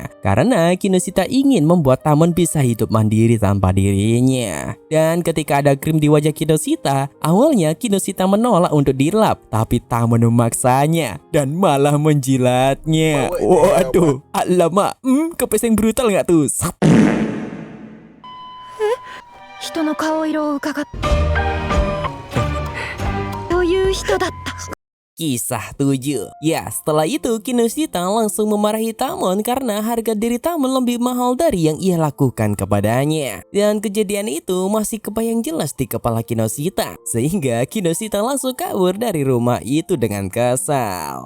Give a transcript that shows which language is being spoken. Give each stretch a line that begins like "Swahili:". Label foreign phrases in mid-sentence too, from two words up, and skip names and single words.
Indonesian: Karena Kinoshita ingin membuat Tamon bisa hidup mandiri tanpa dirinya. Dan ketika ada krim di wajah Kinoshita, awalnya Kinoshita menolak untuk dilap, tapi Tamon memaksanya dan malah menjilatnya. Waduh, alamak, kepeseng brutal nggak tuh?
Japanese: 人の顔色を伺ってという人だった。
Indonesian: Kisah 7. Ya, setelah itu Kinoshita langsung memarahi Tamon karena harga diri Tamon lebih mahal dari yang ia lakukan kepadanya. Dan kejadian itu masih kebayang jelas di kepala Kinoshita, sehingga Kinoshita langsung kabur dari rumah itu dengan kesal.